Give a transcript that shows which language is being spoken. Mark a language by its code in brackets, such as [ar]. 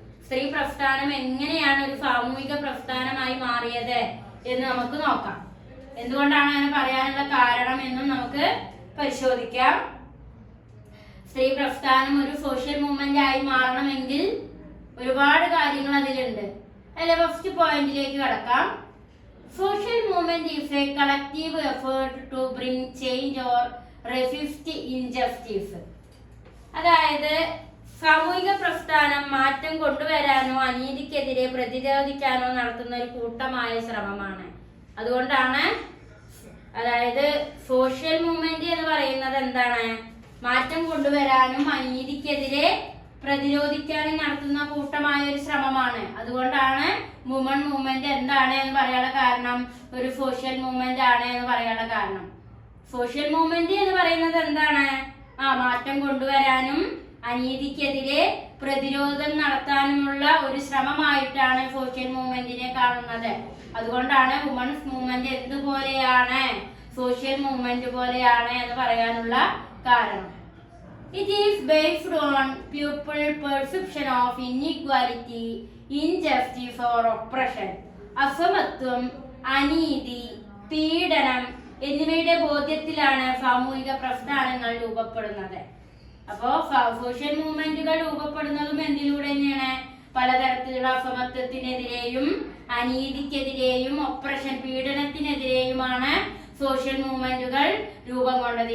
[ml] സ്ത്രീ പ്രസ്ഥാനം എങ്ങനെയാണ് ഒരു സാമൂഹിക പ്രസ്ഥാനമായി മാറിയത് എന്ന് നമുക്ക് നോക്കാം. എന്തുകൊണ്ടാണ് അങ്ങനെ പറയാനുള്ള കാരണം എന്നും നമുക്ക് പരിശോധിക്കാം. സ്ത്രീ പ്രസ്ഥാനം ഒരു സോഷ്യൽ മൂവ്മെന്റ് ആയി മാറണമെങ്കിൽ ഒരുപാട് കാര്യങ്ങൾ അതിലുണ്ട്. അല്ലെ, ഫസ്റ്റ് പോയിന്റിലേക്ക് കടക്കാം. [en] Social movement is a collective effort to bring change or resist injustice. [ml] അതായത് സാമൂഹിക പ്രസ്ഥാനം മാറ്റം കൊണ്ടുവരാനോ അനീതിക്കെതിരെ പ്രതിരോധിക്കാനോ നടത്തുന്ന ഒരു കൂട്ടമായ ശ്രമമാണ്. അതുകൊണ്ടാണ്, അതായത് സോഷ്യൽ മൂവ്മെന്റ് എന്ന് പറയുന്നത് എന്താണ്? മാറ്റം കൊണ്ടുവരാനും അനീതിക്കെതിരെ പ്രതിരോധിക്കാനും നടത്തുന്ന കൂട്ടമായ ഒരു ശ്രമമാണ്. അതുകൊണ്ടാണ് വുമൺ മൂവ്മെന്റ് എന്താണ് എന്ന് പറയാനുള്ള കാരണം, ഒരു സോഷ്യൽ മൂവ്മെന്റ് ആണ് എന്ന് പറയാനുള്ള കാരണം. സോഷ്യൽ മൂവ്മെന്റ് എന്ന് പറയുന്നത് എന്താണ്? മാറ്റം കൊണ്ടുവരാനും അനീതിക്കെതിരെ പ്രതിരോധം നടത്താനുമുള്ള ഒരു ശ്രമമായിട്ടാണ് സോഷ്യൽ മൂവ്മെന്റിനെ കാണുന്നത്. അതുകൊണ്ടാണ് വുമൺസ് മൂവ്മെന്റ് എന്തുപോലെയാണ്, സോഷ്യൽ മൂവ്മെന്റ് പോലെയാണ് എന്ന് പറയാനുള്ള കാരണം. [en] It is based on people perception of inequality, injustice or oppression. [ml] അസമത്വം, അനീതി, പീഡനം എന്നിവയുടെ ബോധ്യത്തിലാണ് സാമൂഹിക പ്രസ്ഥാനങ്ങൾ രൂപപ്പെടുന്നത്. അപ്പോ സോഷ്യൽ മൂവ്മെന്റുകൾ രൂപപ്പെടുന്നതും എന്തിലൂടെ തന്നെയാണ്? പലതരത്തിലുള്ള അസമത്വത്തിനെതിരെയും അനീതിക്കെതിരെയും ഒപ്രഷൻ, പീഡനത്തിനെതിരെയുമാണ് സോഷ്യൽ മൂവ്മെന്റുകൾ രൂപം കൊണ്ടത്.